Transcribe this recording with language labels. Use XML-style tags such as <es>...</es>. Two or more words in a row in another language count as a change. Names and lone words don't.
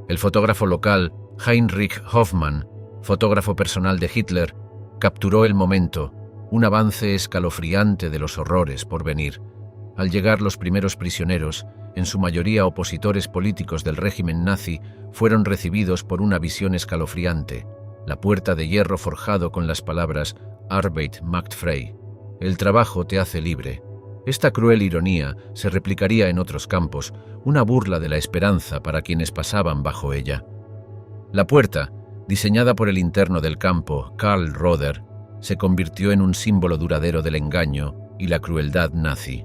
<es>El fotógrafo local, Heinrich Hoffmann, fotógrafo personal de Hitler, capturó el momento, un avance escalofriante de los horrores por venir. Al llegar los primeros prisioneros, en su mayoría opositores políticos del régimen nazi, fueron recibidos por una visión escalofriante: la puerta de hierro forjado con las palabras</es> <de>Arbeit macht frei,</de> <es>el trabajo te hace libre. Esta cruel ironía se replicaría en otros campos, una burla de la esperanza para quienes pasaban bajo ella. La puerta, diseñada por el interno del campo, Karl Roder, se convirtió en un símbolo duradero del engaño y la crueldad nazi.</es>